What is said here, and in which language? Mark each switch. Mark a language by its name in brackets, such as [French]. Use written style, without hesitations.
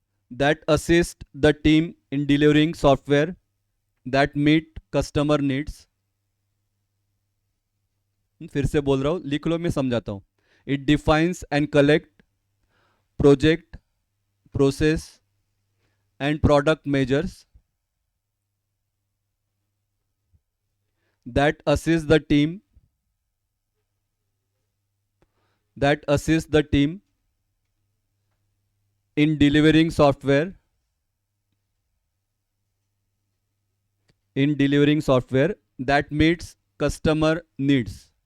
[English] that assist the team in delivering software that meet customer needs. [Hindi] फिर से बोल रहा हूं, लिख लो, मैं समझाता हूं. [English] It defines and collect project process and product measures that assist the team, that assist the team in delivering software, in delivering software that meets customer needs.